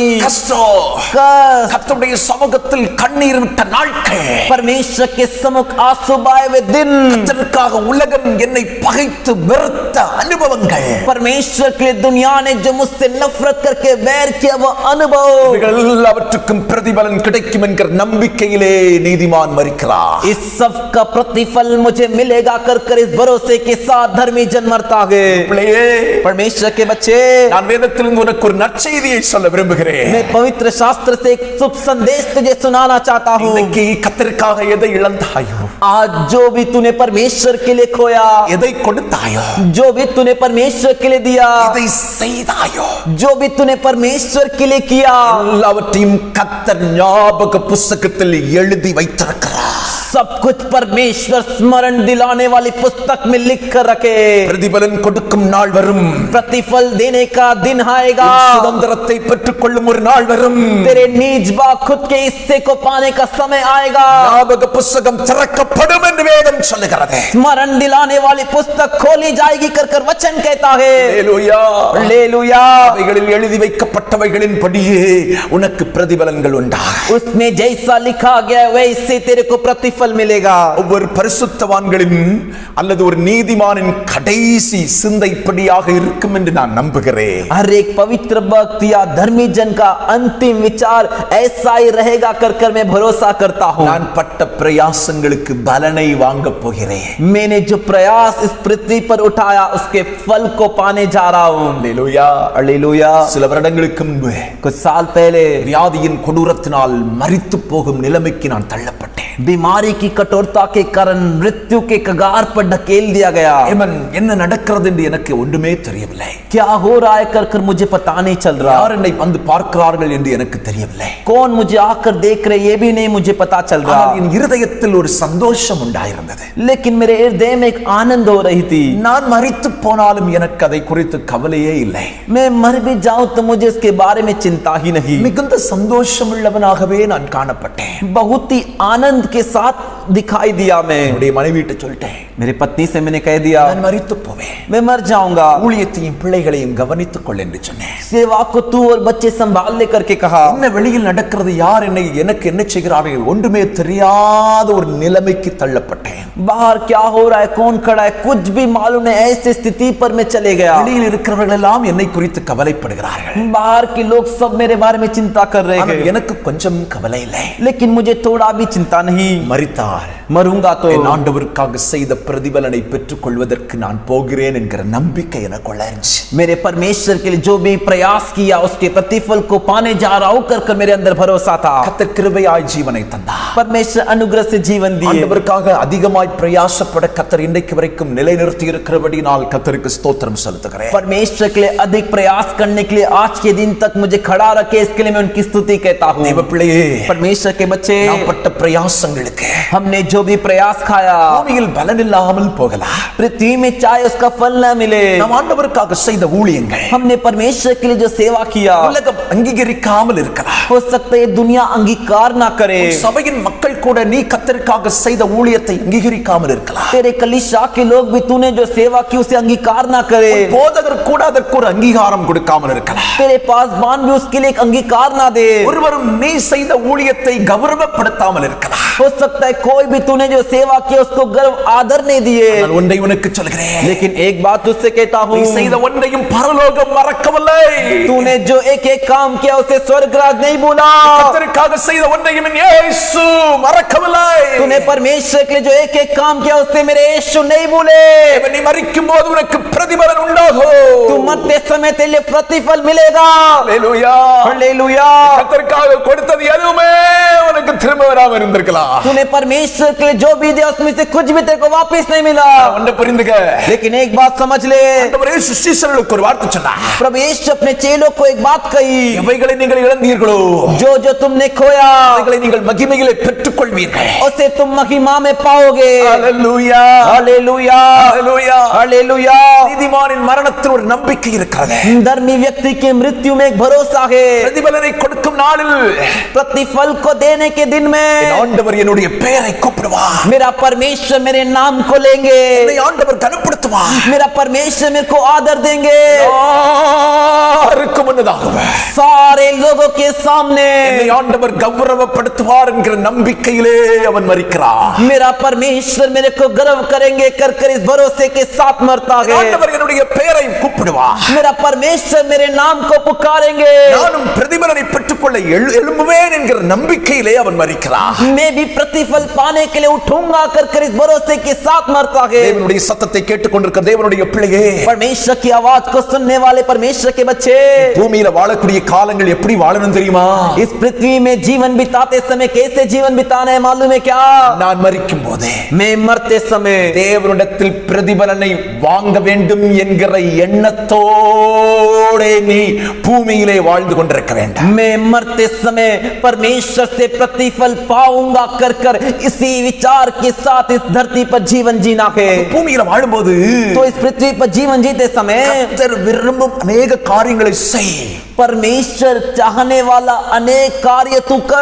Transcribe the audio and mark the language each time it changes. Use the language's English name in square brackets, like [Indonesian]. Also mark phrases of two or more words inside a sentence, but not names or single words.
[Tamil] கஷ்டம், [Hindi] कष्ट, [Tamil] கர்த்தருடைய சமூகத்தில் கண்ணீர் விட்ட நாட்கள், [Hindi] परमेश्वर के सम्मुख आंसू बहाए हुए दिन, [Tamil] கர்த்தருக்காக உலகம் என்னை பகைத்து வெறுத்த அனுபவங்கள், [Hindi] परमेश्वर के लिए दुनिया ने जो मुझसे नफरत करके वैर किया वो अनुभव, [Tamil] இவைகள் எல்லாவற்றுக்கும் பிரதிபலன் கிடைக்கும் என்கிற நம்பிக்கையிலே நீதிமான் மரிக்கிறார். [Hindi] इस सब का प्रतिफल मुझे मिलेगा कर इस भरोसे के साथ धर्मी जन मरता है. [Tamil] பிள்ளையே, [Hindi] परमेश्वर के बच्चे, [Tamil] நான் வேதத்திலிருந்து உனக்கு ஒரு நற்செய்தியை சொல்ல விரும்புகிறேன். [Hindi] मैं पवित्र शास्त्र से एक शुभ संदेश तुझे सुनाना चाहता हूँ. [Tamil] இன்னைக்கு கர்த்தருக்காக எதை இழந்தாயோ, [Hindi] आज जो भी तूने परमेश्वर के लिए खोया, [Tamil] எதை கொடுத்தாயோ, [Hindi] जो भी तूने परमेश्वर के लिए दिया, [Tamil] எதை செய்தாயோ, [Hindi] जो भी तूने परमेश्वर के लिए किया, [Tamil] எல்லாவற்றையும் கர்த்தர் ஞாபக புஸ்தகத்தில் எழுதி வைத்திருக்கிறார். [Hindi] सब कुछ परमेश्वर स्मरण दिलाने वाली पुस्तक में लिख कर रखे. [Tamil] பிரதிபலன் கொடுக்கும் நாள் வரும். [Hindi] प्रतिफल देने का दिन आएगा. [Tamil] சுதந்திரத்தை பெற்றுக் கொள்ளும் ஒரு நாள் வரும். [Hindi] तेरे निज बा खुद के हिस्से को पाने का समय आएगा. [Tamil] ஞாபக புஸ்தகம் திறக்கப்படும் என்று வேதம் சொல்லுகிறது. [Hindi] स्मरण दिलाने वाली पुस्तक खोली जाएगी कर वचन कहता है. [Tamil] ஹல்லேலூயா, [Hindi] हालेलुया. [Tamil] அவைகளில் எழுதி வைக்கப்பட்டவைகளின் படியே உனக்கு பிரதிபலன்கள் உண்டாகும். [Hindi] उसमें जैसा लिखा गया वैसे तेरे को प्रतिफल मिलेगा. [Tamil] ஒவ்வொரு பரிசுத்தவான்களின் அல்லது ஒரு நீதிமானின் கடைசி சிந்தை இப்படியாக இருக்கும் என்று நான் நம்புகிறேன். [Hindi] हर एक पवित्र भक्त या धर्मी जन का अंतिम विचार ऐसा ही रहेगा कर मैं भरोसा करता हूँ. [Tamil] நான் பட்ட பிரயாசங்களுக்கு பலனை வாங்க போகிறேன். [Hindi] मैंने जो प्रयास इस पृथ्वी पर उठाया उसके फल को पाने जा रहा हूँ. [Tamil] ஹல்லேலூயா. [Hindi] हालेलुया. [Tamil] சில வருடங்களுக்கு முன்பு [Hindi] कुछ साल पहले [Tamil] வியாதியின் கொடூரத்தினால் மரித்து போகும் நிலைமைக்கு நான் தள்ளப்பட்டேன். [Hindi] बीमारी की कठोरता के कारण मृत्यु के कगार पर ढकेल दिया गया. [Tamil] ஏமன், என்ன நடக்கிறது என்று எனக்கு ஒன்றுமே தெரியவில்லை. [Hindi] क्या हो रहा है कर मुझे पता नहीं चल रहा. [Tamil] யார் என்னை வந்து பார்க்கிறார்கள் என்று எனக்கு தெரியவில்லை. [Hindi] कौन मुझे आकर देख रहे ये भी नहीं मुझे पता चल रहा. [Tamil] ஆனால் என் இருதயத்தில் ஒரு சந்தோஷம் உண்டாயிருந்தது. [Hindi] लेकिन मेरे हृदय में एक आनंद हो रही थी. [Tamil] நான் மரித்து போனாலும் எனக்கு அதை குறித்து கவலையே இல்லை. [Hindi] मैं मर भी जाऊं तो मुझे इसके बारे में चिंता ही नहीं. [Tamil] மிகுந்த சந்தோஷம் உள்ளவனாகவே நான் காணப்பட்டேன். [Hindi] बहुत ही आनंद के साथ दिखाई दिया. मैं [Tamil] என்னுடைய மனைவிட்ட சொல்லிட்டேன், [Hindi] मेरी पत्नी से मैंने कह दिया [Tamil] நான் மரித்து போவேன், [Hindi] मैं मर जाऊंगा. [Tamil] ஊழியத்தையும் பிள்ளைகளையும் கவனித்துக் கொள் என்று சொன்னேன். [Hindi] सेवा को तू और बच्चे संभाल ले करके कहा. [Tamil] என்ன வெளியில் நடக்கிறது, யார் எனக்கு என்ன செய்கிறார்கள் ஒன்றுமே தெரியாத ஒரு நிலைமைக்கு தள்ளப்பட்டேன். [Hindi] बाहर क्या हो रहा है, कौन खड़ा है, कुछ भी मालूम नहीं. ऐसी स्थिति पर मैं चले गया. [Tamil] வெளியில் இருக்கிறவர்கள் எல்லாம் என்னை குறித்து கவலைப்படுகிறார்கள். [Hindi] बाहर के लोग सब मेरे बारे में चिंता कर रहे [Tamil] ஆனால் [Hindi] हैं, [Tamil] எனக்கு கொஞ்சம் கவலை இல்லை. [Hindi] लेकिन मुझे थोड़ा भी चिंता नहीं. [Tamil] மரித்தால் [Hindi] मरूंगा तो [Tamil] என் ஆண்டவருக்காக செய்த பிரதிபலனை பெற்றுக் கொள்வதற்கு நான் போகிறேன் என்கிற நம்பிக்கை எனக்குள்ள இருந்துச்சு. [Hindi] मेरे परमेश्वर के लिए जो भी प्रयास किया उसके प्रतिफल को पाने जा रहा हूं कर मेरे अंदर भरोसा था. [Tamil] கர்த்தர் கிருபையாய் ஜீவனை தந்தார். [Hindi] परमेश्वर अनुग्रह से जीवन दिए. [Tamil] ஆண்டவருக்காக அதிகமாய் பிரயாசப்பட கர்த்தர் இன்றைக்கு வரைக்கும் நிலைநிறுத்தி இருக்கிறபடியால் கர்த்தருக்கு ஸ்தோத்திரம் செலுத்துகிறேன். [Hindi] परमेश्वर के लिए अधिक प्रयास करने के लिए आज के दिन तक मुझे खड़ा रखे इसके लिए मैं उनकी स्तुति कहता हूँ. [Tamil] தேவ பிள்ளையே, [Hindi] परमेश्वर के बच्चे, [Tamil] நாம் பட்ட பிரயாசங்களுக்கு [Hindi] हमने जो भी प्रयास खाया [Tamil] பூமியில் பலன் இல்லாமல் போகலாம். [Hindi] पृथ्वी में चाहे उसका फल न मिले, [Tamil] நாம் ஆண்டவருக்காக செய்த ஊழியங்கள் [Hindi] हमने परमेश्वर के लिए जो सेवा किया [Tamil] உலகம் அங்கீகரிக்காமல் இருக்கலாம். [Hindi] हो सकता है ये दुनिया अंगीकार ना करे. [Tamil] சபையின் மக்கள் கூட நீ கர்த்தருக்காக செய்த ஊழியத்தை அங்கீகரிக்காமல் இருக்கலாம். [Hindi] तेरे कलीसिया के लोग भी तूने जो सेवा की उसे अंगीकार ना करे. [Tamil] போதகர் கூட அதற்கு ஒரு அங்கீகாரம் கொடுக்காமல் இருக்கலாம். [Hindi] तेरे पासवान भी उसके लिए एक अंगीकार ना दे. [Tamil] ஒருவரும் நீ செய்த ஊழியத்தை கௌரவப்படுத்தாமல் இருக்கலாம். [Hindi] हो सकता है कोई भी तूने जो सेवा किया उसको गर्व आदर नहीं दिए. [Tamil] நான் ஒன்றை உனக்கு சொல்கிறேன், [Hindi] लेकिन एक बात तुझसे कहता हूँ, [Tamil] நீ செய்த ஒன்றையும் பரலோகம் மறக்கவில்லை. [Hindi] तूने जो एक एक काम किया उसे स्वर्गराज नहीं भूला. [Tamil] கர்த்தருக்காக செய்த ஒன்றையும் இயேசு மறக்கவில்லை. [Hindi] तूने परमेश्वर के लिए जो एक एक काम किया उससे मेरे यीशु नहीं भूले. [Tamil] நீ மரிக்கும் போது உனக்கு பிரதிபலன் உண்டாகும். [Hindi] तू मरते समय तेरे लिए प्रतिफल मिलेगा. [Tamil] ஹல்லேலூயா. [Hindi] हालेलुया. [Tamil] கர்த்தருக்காக கொடுத்தது எதுவுமே உனக்கு திரும்ப வராம இருந்திருக்கலாம். [Hindi] तूने परमेश्वर के लिए जो भी दिया उसमें से कुछ भी तेरे को वापस नहीं मिला. [Tamil] ஒன்றை புரிந்துக்க, [Hindi] लेकिन एक बात समझ ले, [Tamil] ஆண்டவர் இயேசு சீஷர்களுக்கு ஒரு வார்த்தை சொன்னார். [Hindi] प्रभु यीशु अपने चेलों को एक बात कही, [Tamil] எவைகளை நீங்கள் இழந்தீர்களோ [Hindi] जो जो तुमने खोया [Tamil] அவைகளை நீங்கள் மகிமையிலே பெற்றுக்கொள்வீர்கள். [Hindi] उसे तुम महिमा में पाओगे. [Tamil] ஹல்லேலூயா. [Hindi] हालेलुया. [Tamil] ஹல்லேலூயா. [Hindi] हालेलुया. [Tamil] நீதிமானின் மரணத்தில் ஒரு நம்பிக்கை இருக்கிறது. [Hindi] धर्मी व्यक्ति की मृत्यु में एक भरोसा है. [Tamil] பிரதிபலனை கொடுக்கும் நாளில் [Hindi] प्रतिफल को देने के दिन में [Tamil] ஆண்டவர் என்னுடைய பெயரை கூப்பிடுவார். [Hindi] मेरा परमेश्वर मेरे नाम को लेंगे. [Tamil] என்னை ஆண்டவர் கனப்படுத்துவார். [Hindi] मेरा परमेश्वर मेरे को आदर देंगे. [Tamil] யாருக்கு முன்னதாகவே [Hindi] सारे लोगों के सामने [Tamil] என்னை ஆண்டவர் கௌரவப்படுத்துவார் என்கிற நம்பிக்கையிலே அவன் மரிக்கிறார். [Hindi] मेरा परमेश्वर मेरे को गर्व करेंगे कर कर इस भरोसे के साथ मरता है. [Tamil] ஆண்டவர் என்னுடைய பெயரை கூப்பிடுவார். [Hindi] मेरा परमेश्वर मेरे नाम को पुकारेंगे. [Tamil] நானும் பிரதிபலனை பெற்றுக்கொள்ள எழும்புவேன் என்கிற நம்பிக்கையிலே அவன் மரிக்கிறார். [Hindi] मैं भी प्रतिफल पाने के लिए उठूंगा कर कर इस भरोसे के साथ मरता है. [Tamil] தேவனுடைய சத்தத்தை கேட்டுக்கொண்டிருக்கிற தேவனுடைய பிள்ளையே, [Hindi] परमेश्वर की आवाज को सुनने वाले परमेश्वर के बच्चे, [Tamil] பூமியில வாழக்கூடிய காலங்கள் எப்படி வாழணும் தெரியுமா? [Hindi] इस पृथ्वी में जीवन बिताते समय कैसे जीवन बिताना है मालूम है क्या? [Tamil] நான் மரிக்கும் போதே [Hindi] मैं मरते समय [Tamil] தேவனிடத்தில் பிரதிபலனை வாங்க வேண்டும் என்கிற எண்ணத்தோட நீ பூமியிலே வாழ்ந்து கொண்டிருக்க வேண்டும். [Hindi] मैं मरते समय परमेश्वर से प्रतिफल पाऊंगा कर कर इसी विचार के साथ इस धरती पर जीवन जीना है. [Tamil] பூமியில வாழும்போது [Hindi] तो इस पृथ्वी पर जीवन जीते समय [Tamil] கர்த்தர் விரும்பும் अनेक காரியங்களை செய். [Hindi] परमेश्वर चाहने वाला अनेक कार्य तू कर.